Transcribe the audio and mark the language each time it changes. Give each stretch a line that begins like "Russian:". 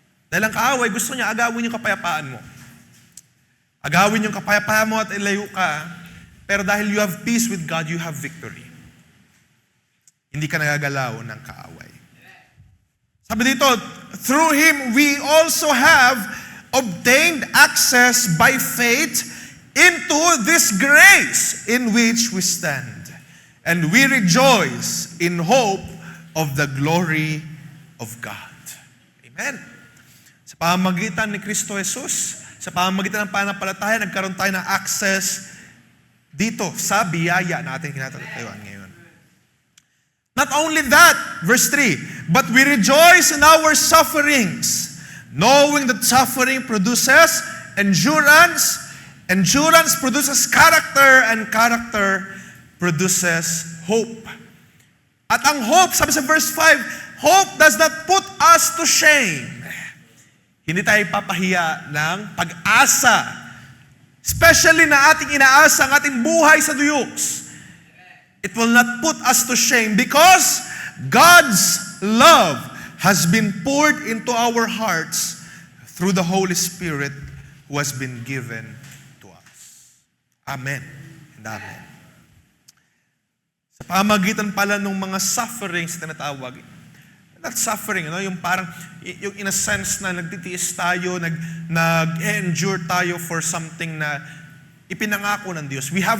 Filipino: Dahil ang kaaway, gusto niya agawin yung kapayapaan mo. Agawin yung kapayapaan mo at ilayo ka. Pero dahil
English: you have peace with God, you have victory.
Filipino: Hindi ka nagagalaw ng kaaway. Sabi dito,
English: through Him, we also have obtained access by faith into this grace in which we stand. And we rejoice in hope of the glory of God. Amen.
Filipino: Sa pamamagitan ni Kristo Jesus, sa pamamagitan ng pananampalataya, nagkaroon tayo ng access dito sa biyaya na ating kinatatayuan ngayon.
English: Not only that, verse 3, but we rejoice in our sufferings, knowing that suffering produces endurance, endurance produces character, and character produces hope.
Filipino: At ang
English: hope,
Filipino: sabi sa
English: verse 5, hope does not put us to shame.
Filipino: Hindi tayo papahiya ng pag-asa. Especially na ating inaasa ang ating buhay sa duyos.
English: It will not put us to shame because God's love has been poured into our hearts through the Holy Spirit who has been given to us. Amen and amen.
Filipino: Sa pamagitan pala ng mga sufferings na tinatawag,
English: that suffering,
Filipino: yung parang, yung
English: in a sense
Filipino: na nagtitiis tayo, nag-endure tayo
English: for something
Filipino: na ipinangako ng Diyos.